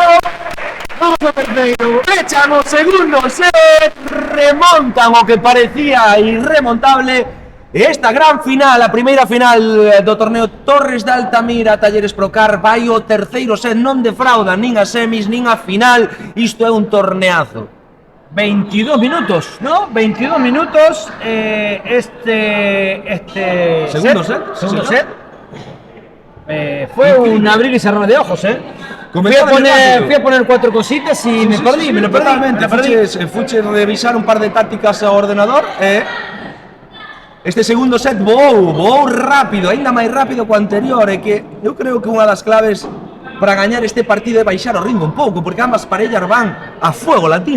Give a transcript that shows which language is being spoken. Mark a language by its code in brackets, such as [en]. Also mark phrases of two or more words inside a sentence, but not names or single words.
[gl] Vamos ao terceiro. Echan o segundo set. Remontan o que parecía irremontable. Esta gran final, a primeira final do torneo Torres de Altamira Talleres Procar, vai o terceiro set, non defrauda nin a semis nin a final. Isto é un torneazo. [es] 22 minutos, ¿no? 22 minutos. Segundo set. Segundo Sí, set. Fue un abrir y cerrar de ojos, ¿eh? Fui a poner 4 cositas y me perdí. Totalmente. [gl] Fuches revisar un par de tácticas ao ordenador. Este segundo set voou rápido, aínda máis rápido que o anterior, e que eu creo que unha das claves para gañar este partido é baixar o ritmo un pouco, porque ambas parellas van [es] a fuego latino.